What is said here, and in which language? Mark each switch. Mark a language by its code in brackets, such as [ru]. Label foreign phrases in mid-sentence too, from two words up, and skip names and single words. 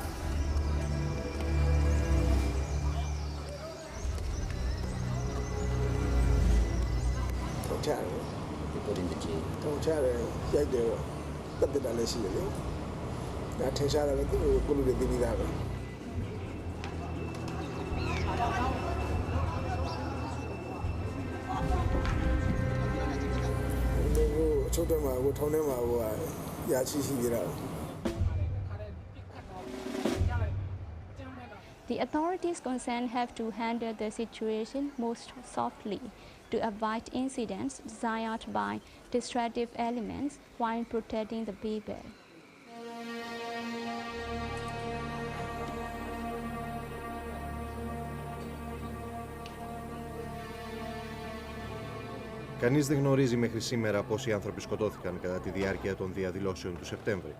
[my] ချတယ်ထောင်ချတယ်ရိုက်တယ်တော့တက်တာလည်းရှိတယ်လေဒါထင်ရှားတယ်သူကိုလူတွေသိပြီးသားပဲချိုးတယ်မှာကိုထောင်းထဲမှာဟိုရာချီရှိကြတာ [en] The authorities concerned have to handle the situation most softly to avoid incidents desired by destructive elements while protecting the people. [el] Κανείς δεν γνωρίζει μέχρι σήμερα πόσοι άνθρωποι σκοτώθηκαν κατά τη διάρκεια των διαδηλώσεων του Σεπτέμβρη.